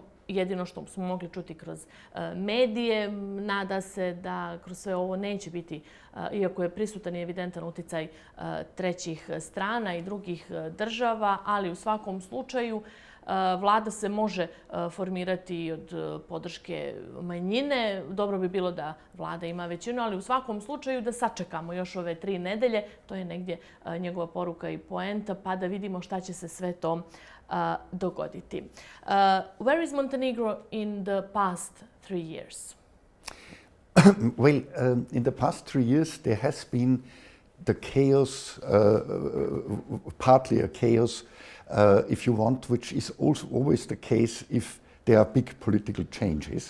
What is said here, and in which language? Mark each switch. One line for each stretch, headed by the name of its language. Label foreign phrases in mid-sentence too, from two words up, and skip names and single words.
Serbian: Jedino što smo mogli čuti kroz medije, nada se da kroz sve ovo neće biti, iako je prisutan i evidentan uticaj trećih strana i drugih država, ali u svakom slučaju vlada se može formirati od podrške manjine. Dobro bi bilo da vlada ima većinu, ali u svakom slučaju da sačekamo još ove 3 nedelje. To je negdje njegova poruka i poenta, pa da vidimo šta će se sve to dogoditi.
English: Where is Montenegro in the past 3 years? Well, in the past 3 years there has been the chaos, partly a chaos, if you want, which is also always the case if there are big political changes.